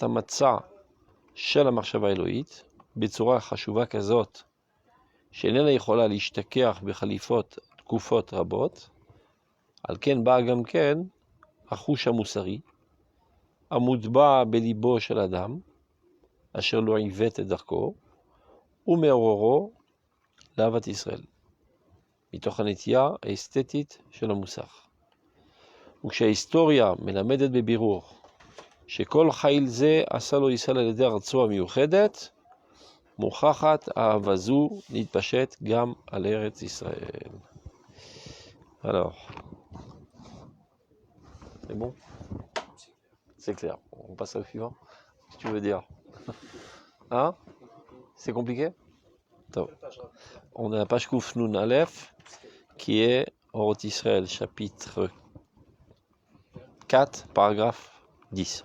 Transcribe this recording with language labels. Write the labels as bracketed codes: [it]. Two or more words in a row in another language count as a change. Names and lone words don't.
[he] המצע של המחשבה האלוהית, בצורה חשובה כזאת, שאיננה יכולה להשתכח בחליפות תקופות רבות, על כן בא גם כן החוש המוסרי, המוטבע בליבו של אדם, אשר לא עיוות את דרכו, ומעוררו לאהבת ישראל, מתוך הנטייה האסתטית של המוסך. וכשההיסטוריה מלמדת בבירור שכל חיל זה עשה לו ישראל על ידי ארצו המיוחדת, מוכחת אהבה זו להתפשט גם על ארץ ישראל. [fr] Alors, c'est bon? C'est clair. On passe au suivant. Qu'est-ce que tu veux dire? Hein? C'est compliqué? Top. On est à la page [he] קוף נון אלף, [fr] qui est Orot Israël, chapitre 4, paragraphe 10.